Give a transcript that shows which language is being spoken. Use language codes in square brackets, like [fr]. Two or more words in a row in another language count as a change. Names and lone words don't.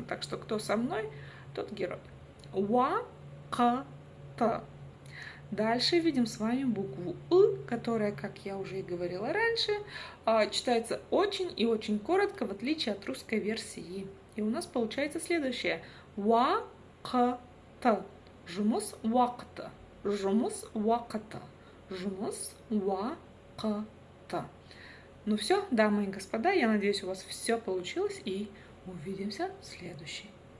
[ru] Так что кто со мной, тот герой. [kk] Уақыты. [ru] Дальше видим с вами букву И, которая, как я уже и говорила раньше, читается очень и очень коротко, в отличие от русской версии. И у нас получается следующее. [kk] Уақыты. Жұмыс уақыты. [ru] Ну все, дамы и господа, я надеюсь, у вас все получилось, и увидимся в следующий